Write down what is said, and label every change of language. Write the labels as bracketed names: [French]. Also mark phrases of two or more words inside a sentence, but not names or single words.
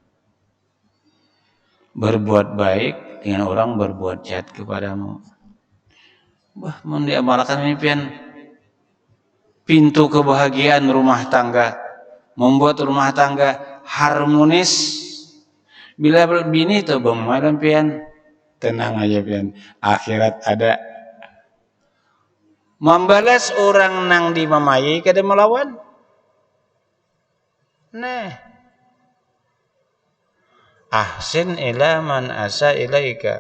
[Indonesian] Berbuat baik dengan orang berbuat jahat kepadamu. [Banjar] Wah, mau diamalkan ini pian pintu kebahagiaan rumah tangga, membuat rumah tangga harmonis. Bila bini tuh bang malam pian, tenang aja pian, akhirat ada. Membalas orang nang dimamai kada melawan. [Arabic] Nah, أحسن إلى من أساء إليك.